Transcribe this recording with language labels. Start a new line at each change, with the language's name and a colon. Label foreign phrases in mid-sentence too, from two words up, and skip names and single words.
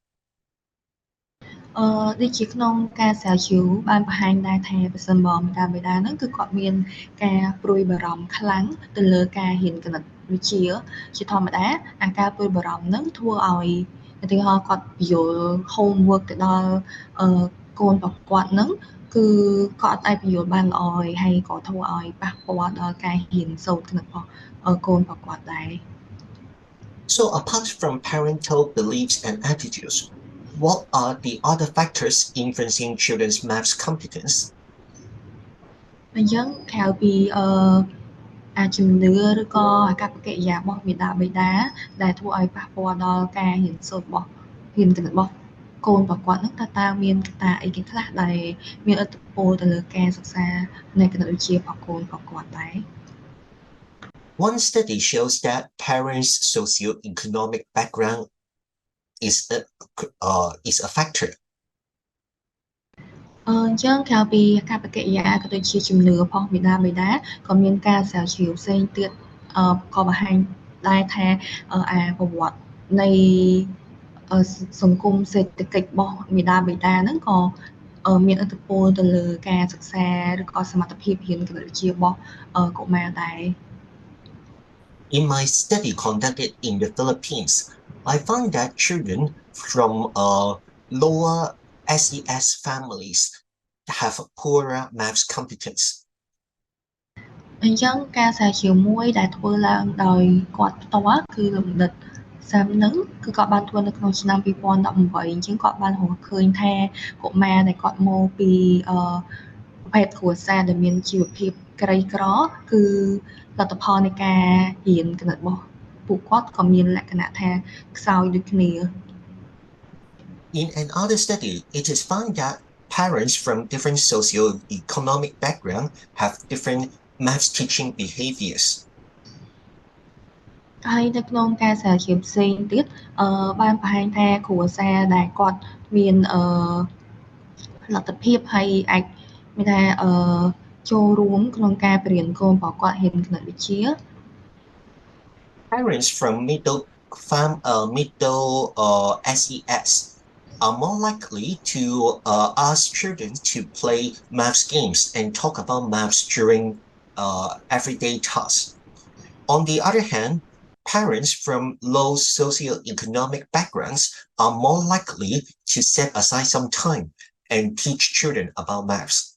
Khmer: ដូចជាក្នុងការស្រាវជ្រាវបានបង្ហាញដែរថាប្រសិនបើមេដាបេដាហ្នឹងគឺគាត់មានការព្រួយបារម្ភខ្លាំងទៅលើការរៀនគណិតវិទ្យាជាធម្មតាអាការព្រួយបារម្ភហ្នឹងធ្វើឲ្យឧទាហរណ៍គាត់ពយល់ homework ទៅដល់កូនរបស់គាត់ហ្នឹងគឺគាត់អាចពយល់បានល្អហើយក៏ធ្វើឲ្យប៉ះពាល់ដល់ការរៀនសូត្រគណិតរបស់កូនរបស់គាត់ដែរ
English: So apart from parental beliefs and attitudes, what are the other factors influencing children's maths competence?
Khmer: អញ្ចឹងក្រៅពីជំនឿឬក៏អាកប្បកិរិយារបស់មេដាបេដាដែលធ្វើឲ្យប៉ះពាល់ដល់ការរៀនសូត្ររបស់រៀនគណិតរបស់កូនរបស់គាត់ហ្នឹងតើមានកត្តាអីគេខ្លះដែលមានឥទ្ធិពលទៅលើការសិក្សានៃគណិតវិទ្យារបស់កូនរបស់គាត់ដែរ
English: One study shows that parents' socio-economic background is a factor.
Khmer: អញ្ចឹងក្រៅពីអាកប្បកិរិយាក៏ដូចជាជំនឿរបស់មេដាបេដាក៏មានការស្រាវជ្រាវផ្សេងទៀតក៏បង្ហាញដែរថាប្រវត្តិនៃសង្គមសេដ្ឋកិច្ចរបស់មេដាបេដាហ្នឹងក៏មានឥទ្ធិពលទៅលើការសិក្សាឬក៏សមត្ថភាពរៀនគណិតវិទ្យារបស់កុមារដែរ
English: In my study conducted in the Philippines, I found that children from lower SES families have poorer maths competence.
Khmer: អញ្ចឹងការស្រាវជ្រាវមួយដែលធ្វើឡើងដោយគាត់ផ្ទាល់គឺលោកបណ្ឌិតសាមនឹងគឺគាត់បានធ្វើនៅក្នុងឆ្នាំ2018អញ្ចឹងគាត់បានរកឃើញថាកុមារដែលគាត់មកពីប្រភេទគ្រួសារដែលមានជីវភាពក្រីក្រគឺលទ្ធផលនៃការរៀនគណិតរបស់ពួកគាត់ក៏មានលក្ខណៈថាខ្សោយដូចគ្នា
English: In another study, it is found that parents from different socio-economic backgrounds have different math teaching behaviors.
Khmer: ហើយនៅក្នុងការស្រាវជ្រាវផ្សេងទៀតបានបង្ហាញថាគ្រួសារដែលគាត់មានលទ្ធភាពហើយអាចមានថាចូលរួមក្នុងការបរៀនកូនរបស់គាត់រៀនគណិតវិទ្យា
English: Parents from middle SES are more likely to ask children to play maths games and talk about maths during everyday tasks. On the other hand, parents from low socioeconomic backgrounds are more likely to set aside some time and teach children about maths.